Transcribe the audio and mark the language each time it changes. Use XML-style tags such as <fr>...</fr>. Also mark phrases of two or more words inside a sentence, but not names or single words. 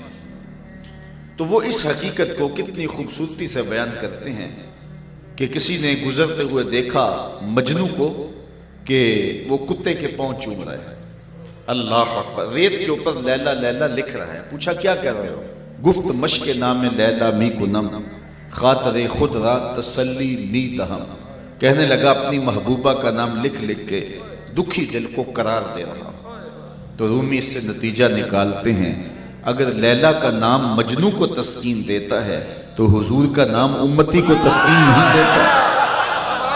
<ur>تو وہ اس حقیقت کو کتنی خوبصورتی سے بیان کرتے ہیں کہ کسی نے گزرتے ہوئے دیکھا مجنو کو کہ وہ کتے کے پاؤں چوم رہا ہے، اللہ اکبر، ریت کے اوپر لیلا لیلا لکھ رہا ہے۔ پوچھا کیا کر رہے ہو؟</ur> <fa>گفت مشق نام لیلا می کنم، خاطر خود را تسلی می دہم۔</fa> <ur>کہنے لگا اپنی محبوبہ کا نام لکھ لکھ کے دکھی دل کو قرار دے رہا۔ تو رومی اس سے نتیجہ نکالتے ہیں، اگر لیلا کا نام مجنو کو تسکین دیتا ہے تو حضور کا نام امتی کو تسکین نہیں دیتا۔</ur>